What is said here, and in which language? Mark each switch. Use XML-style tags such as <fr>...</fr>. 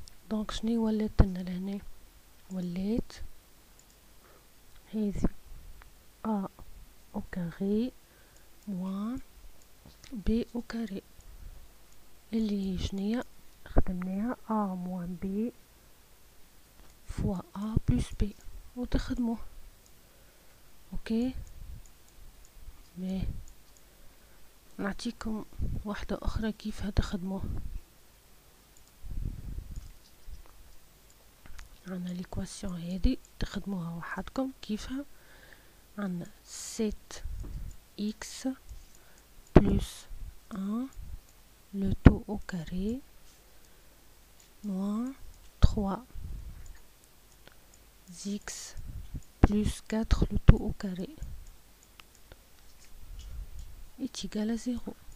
<fr>donc</fr> <ar>شنو ولات لنا لهنا؟ ولات هذه</ar> <fr>a au carré moins b au carré</fr> <ar>اللي هي شنو خدمناها</ar> <fr>a moins b fois a plus b</fr> <ar>وتخدموه. اوكي باهي نعطيكم واحدة اخرى كيف تخدموه. عنا ليكواسيون هذه تخدموها وحدكم كيفها. عنا</ar> <fr>7x plus 1 le tout au carré moins 3x plus 4 le tout au carré est égal à 0.</fr>